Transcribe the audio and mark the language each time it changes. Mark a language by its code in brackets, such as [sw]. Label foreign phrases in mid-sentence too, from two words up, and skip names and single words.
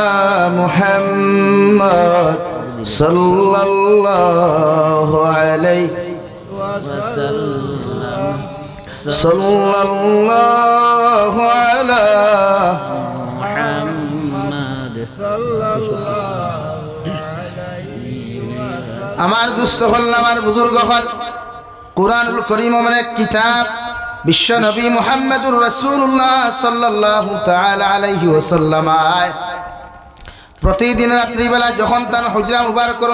[ar] محمد صلی اللہ علیہ وسلم صلی اللہ علی محمد [bn] আমার দুস্থ হল আমার বুজুর্গ হল [ar] القرآن الكريم [bn] মানে কিতাব বিশ্ব নবী [ar] محمد رسول الله صلى الله تعالى عليه وسلم [bn] প্রতিদিন রাত্রিবেলা যখন তার হুজরা মুবারকের